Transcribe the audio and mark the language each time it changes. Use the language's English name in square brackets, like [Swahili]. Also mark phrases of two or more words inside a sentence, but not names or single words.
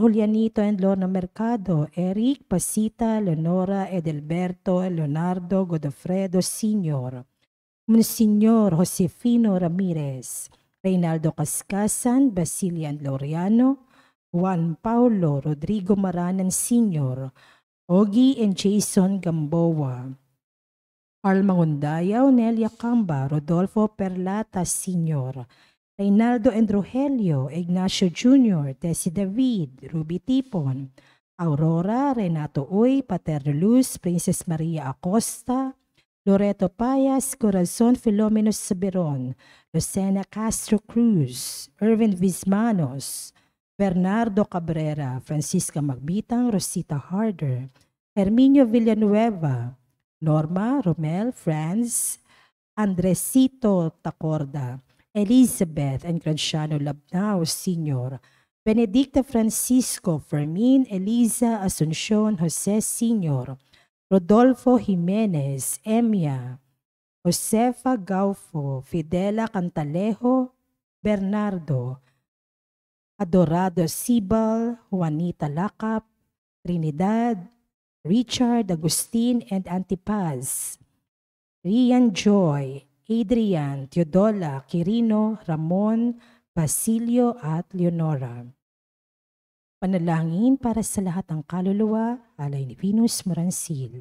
[Filipino] Julianito and Lorna Mercado, Eric Pasita, Leonora Edelberto, Leonardo Godofredo Sr., Monsignor Josefino Ramirez, Reynaldo Cascasan, Basilian Laureano, Juan Paulo Rodrigo Maranan Sr., Ogie and Jason Gamboa, Alma Ngundayaw, Nelia Camba, Rodolfo Perlata Sr., Reynaldo and Rogelio, Ignacio Jr., Tessie David, Ruby Tipon, Aurora, Renato Uy, Paterno Luz, Princess Maria Acosta, Loreto Payas, Corazon Filomeno Saberon, Lucena Castro Cruz, Irvin Vismanos, Bernardo Cabrera, Francisca Magbitang, Rosita Harder, Herminio Villanueva, Norma, Romel, Franz, Andresito Tacorda, Elizabeth and Graciano Labnao Sr., Benedicta Francisco, Fermin, Eliza Asuncion, Jose Sr., Rodolfo Jimenez, Emia, Josefa Gaufo, Fidela Cantalejo, Bernardo, Adorado Sibal, Juanita Lacap, Trinidad, Richard, Agustin, and Antipaz, Rian Joy, Adrian, Teodola, Quirino, Ramon, Basilio, at Leonora. Panalangin para sa lahat ng kaluluwa, alay ni Venus Morancil.